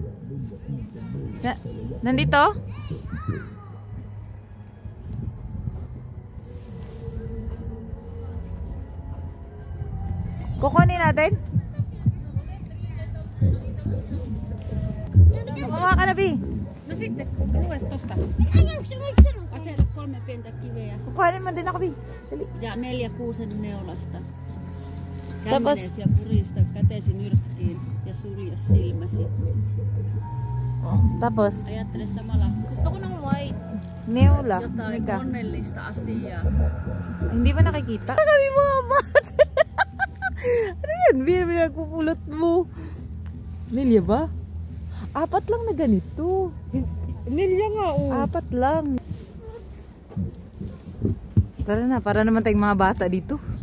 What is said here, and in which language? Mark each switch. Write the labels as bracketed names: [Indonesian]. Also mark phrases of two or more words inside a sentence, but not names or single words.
[Filipino] Nandito? Kukunin natin? Kumawa ka na, Bi. [Finnish] No sitten, lue tosta. Aseta 3 pientä kiveä. [Filipino] Kukuhanin mo din ako, Bi. Dali. [Finnish] Ja 4 kuusen neulasta. [Filipino] Tapos... [Finnish] Kämmenes ja purista kätesi nyrkkiin ja sulje silmäsi. [Filipino] Tapos? [Finnish] Ajattele samalla. [Filipino] Gusto ko ng white. [Finnish] Neula. Jotain onnellista asiaa. [Filipino] Hindi ba nakikita? Ano kami mga bata? Ano yan? Pinagpupulot mo. Nilya ba? 4 lang na ganito. Nilya nga, oh. 4 lang. Tara na, para naman tayong mga bata dito.